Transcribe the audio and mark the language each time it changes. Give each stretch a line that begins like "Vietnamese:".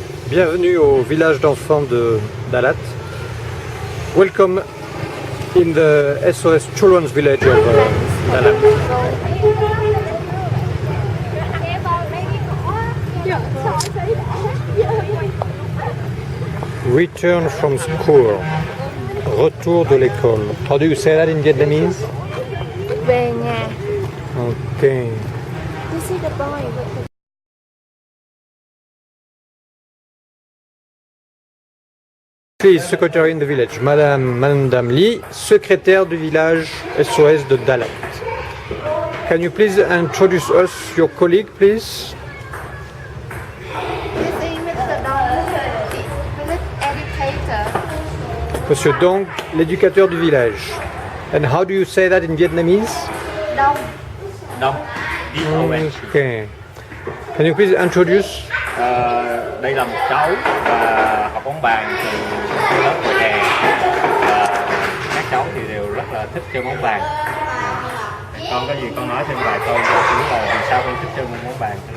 French: Bienvenue au village d'enfants de Dalat.
English: Welcome in the SOS Children's Village of Dalat. Return from school.
French: Retour de l'école.
English: How do you say that in Vietnamese?
Vietnamese: Về nhà.
English: Okay. This is the boy. Please, secretary in the village, Madame Lee,
French: secrétaire du village SOS de Dalat.
English: Can you please introduce us your colleague, please? This is Mr. Dong, village educator.
French: Monsieur Dong, l'éducateur du village.
English: And how do you say that in Vietnamese? Dong.
Vietnamese: Đông,
English: Okay. Can you please introduce?
Vietnamese: đây là một cháu và học bóng bàn từ lớp mùa hè và các cháu thì đều rất là thích chơi bóng bàn. Con có gì con nói thêm vài câu cũng là vì sao con thích chơi bóng bàn?